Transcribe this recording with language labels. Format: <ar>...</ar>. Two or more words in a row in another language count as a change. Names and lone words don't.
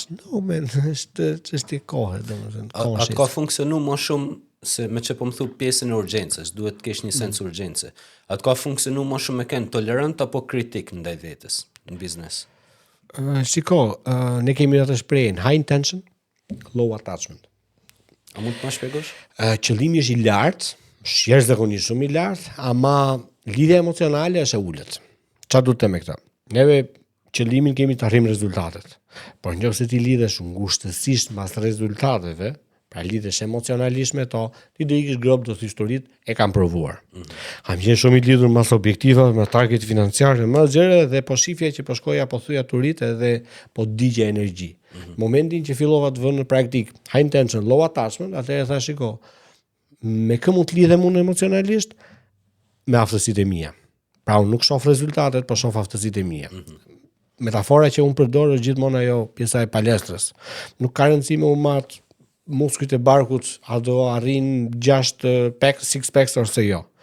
<sq>No, men, është kohë, domethënë. Atë ka funksionu më shumë se me që po më thu pjesën e urgjencës, duhet të kesh një sens urgjence. Atë ka funksionu më shumë me kënë tolerant apo kritik ndaj vetes në biznes? Ne kemi atë shprehjen</sq> <en>high intention, low attachment.</en> <sq>A mund të më shpjegosh? Qëllimi është I lartë, jashtëzakonisht shumë I lartë, ama lidhja emocionale është e ulët. Çfarë do të them me këtë? Neve qëllimin kemi të arrijmë rezultatet. Por nëse ti lidhesh ngushtësisht mbas rezultateve, pra lidhesh emocionalisht me to, ti do ikësh grob do historit e kam provuar. Kam qenë shumë i lidhur mbas objektivave, me target financiar, më gjëra dhe po shifja që po shkoja po thyja turit edhe po digja energji. Momentin që fillova të vënë në praktik</sq> <en>high intention, low attachment,</en> <sq>atëherë thash shiko, me kë mund të lidhem unë emocionalisht? Me aftësitë e mia. Pra unë nuk shoh rezultatet, po shoh aftësitë e mia. Metafora që unë përdor është gjithmonë ajo pjesa e palestrës. Nuk ka rëndësi me u mat muskujt e barkut, a do arrin 6 packs ose jo.</sq>